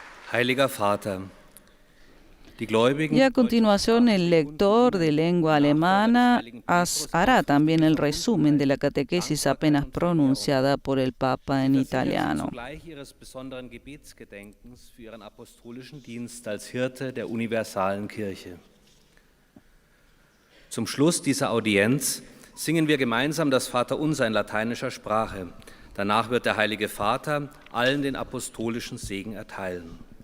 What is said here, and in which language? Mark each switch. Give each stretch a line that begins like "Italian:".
German: Heiliger Vater, die Gläubigen...
Spanish: Y a continuación el lector de lengua alemana hará también el resumen de la catequesis apenas pronunciada por el Papa en italiano.
German: Zugleich ihres besonderen Gebetsgedenkens für ihren apostolischen Dienst als Hirte der universalen Kirche. Zum Schluss dieser Audienz singen wir gemeinsam das Vaterunser in lateinischer Sprache. Danach wird der Heilige Vater allen den apostolischen Segen erteilen.